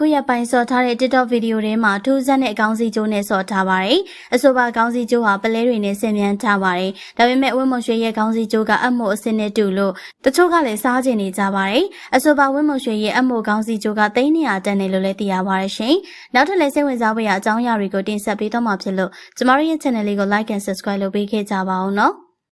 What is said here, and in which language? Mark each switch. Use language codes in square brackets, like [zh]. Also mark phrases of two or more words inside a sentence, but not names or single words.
[my] ရက်ပိုင်းဆော့ထားတဲ့ TikTok ဗီဒီယိုထဲမှာထူးဆန်းတဲ့အကောင်းစီကျိုးနဲ့ဆော့ထားပါတယ်။အဆိုပါကောင်းစီကျိုးဟာပလဲတွေနဲ့ဆင်မြန်းထားပါတယ်။ဒါပေမဲ့ဝင်းမုံရွှေရဲ့ကောင်းစီကျိုးကအမိုအစင်းနဲ့တူလို့တချို့ကလည်းစားကျင်နေကြပါတယ်။အဆိုပါဝင်းမုံရွှေရဲ့အမိုကောင်းစီကျိုးက300တန်တယ်လို့လည်းသိရပါတယ်ရှင်။နောက်ထပ်လည်းစိတ်ဝင်စားဖို့ရအကြောင်းအရာတွေကိုတင်ဆက်ပေးတော့မှာဖြစ်လို့ကျမတို့ရဲ့ channel လေးကို [en] like and subscribe [my] လုပ်ပေးခဲ့ကြပါဦးနော်။